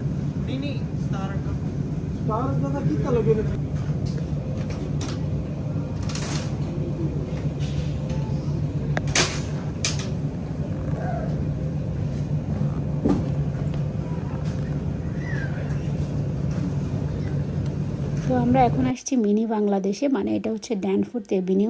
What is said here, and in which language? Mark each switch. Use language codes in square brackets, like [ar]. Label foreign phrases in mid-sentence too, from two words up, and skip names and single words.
[hi] Nini, Star का कितना लगेगा? [bn] তো আমরা এখন আসছি মিনি বাংলাদেশে, মানে এটা হচ্ছে ড্যানফোর্থ এভিনিউ।